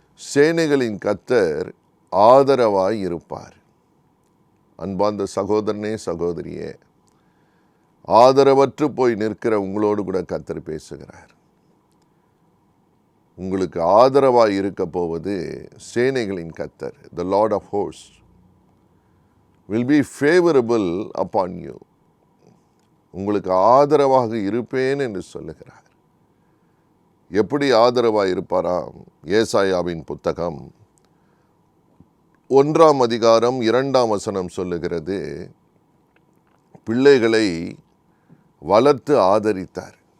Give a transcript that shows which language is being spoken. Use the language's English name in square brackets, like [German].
[Tamil] சேனைகளின் கர்த்தர் ஆதரவாய் இருப்பார். அன்பார்ந்த சகோதரனே, சகோதரியே, ஆதரவற்று போய் நிற்கிற உங்களோடு கூட கர்த்தர் பேசுகிறார். உங்களுக்கு ஆதரவாய் இருக்க போவது சேனைகளின் கர்த்தர். [English] The Lord of hosts will be favorable upon you. [Tamil] உங்களுக்கு ஆதரவாக இருப்பேன் என்று சொல்லுகிறார். எப்படி ஆதரவாக இருப்பாராம்? ஏசாயாவின் புத்தகம் 1ஆம் அதிகாரம் 2ஆம் வசனம் சொல்லுகிறது, பிள்ளைகளை வளர்த்து ஆதரித்தார்.